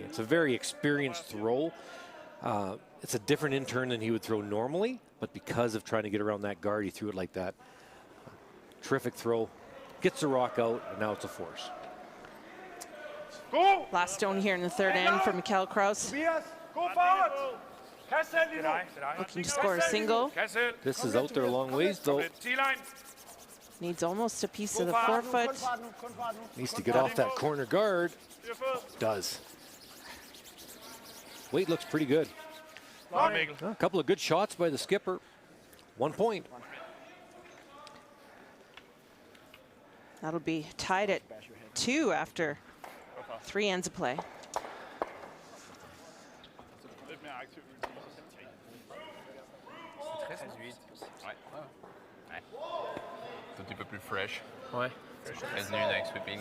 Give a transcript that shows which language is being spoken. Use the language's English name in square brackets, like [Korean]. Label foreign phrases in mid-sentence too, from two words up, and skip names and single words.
[English] It's a very experienced throw. It's a different in-turn than he would throw normally, but because of trying to get around that guard, he threw it like that. Terrific throw. Gets the rock out, and now it's a force. Go! Last stone here in the third end for Mikael Kraus, [Danish] Tobias, god fart! Kast selv lige nu. [English] looking to score a single. [Danish] Kast selv. [English] This is out there a long ways, though. T-line. Needs almost a piece of the forefoot. Needs to get off that corner guard. Does. Weight looks pretty good. [Danish] Godt, Mikkel. [English] A couple of good shots by the skipper. 1 point. That'll be tied at 2 after 3 ends of play. [Danish] Lidt mere aktiv. 13-8. [French] Ouais. C'est un petit peu plus fresh. Ouais. Reste une avec sweeping.